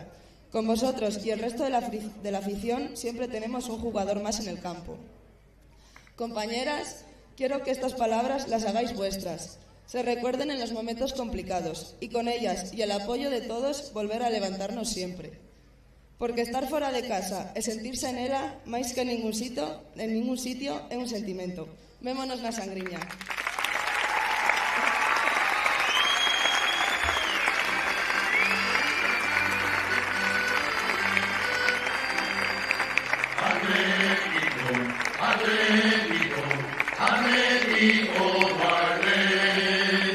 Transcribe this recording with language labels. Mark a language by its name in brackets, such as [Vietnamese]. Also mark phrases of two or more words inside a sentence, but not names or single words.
[Spanish] Con vosotros y el resto de la afición siempre tenemos un jugador más en el campo. Compañeras, quiero que estas palabras las hagáis vuestras, se recuerden en los momentos complicados y con ellas y el apoyo de todos volver a levantarnos siempre. [Galician] Porque estar fora de casa e sentirse en ela máis que en ningún sitio é un sentimento. Vémonos na Sangriña. Atlético, Atlético, Atlético Guardés.